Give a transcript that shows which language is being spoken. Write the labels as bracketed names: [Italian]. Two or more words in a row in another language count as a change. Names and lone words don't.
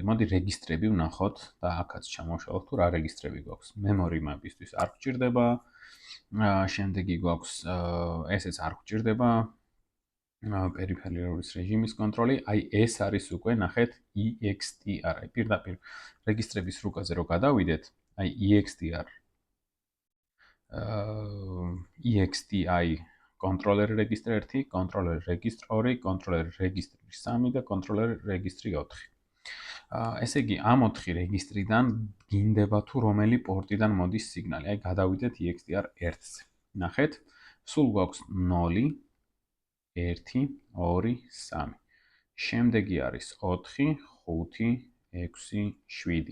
[Georgian] მოდი რეგისტრები ვნახოთ და აქაც ჩამოვშალოთ თუ რა რეგისტრები გვაქვს. [English] memory map- [Georgian] ისთვის არ გვჭირდება, შემდეგი გვაქვს ესეც არ გვჭირდება, peripheral-ის რეჟიმის კონტროლი, აი ეს არის უკვე ნახეთ EXTR, აი პირდაპირ რეგისტრების რუკაზე რო გადავიდეთ, აი [English] EXTR EXTI controller register 1, controller register 2, controller register 3 [Georgian] და [English] controller register 4. [Georgian] ესე იგი, ამ 4 რეგისტრიდან გინდება თუ რომელი პორტიდან მოდის სიგნალი. აი, გადავიდეთ EXTR 1-ზე. ნახეთ, სულ გვაქვს 0, 1, 2, 3. შემდეგი არის 4, 5, 6, 7.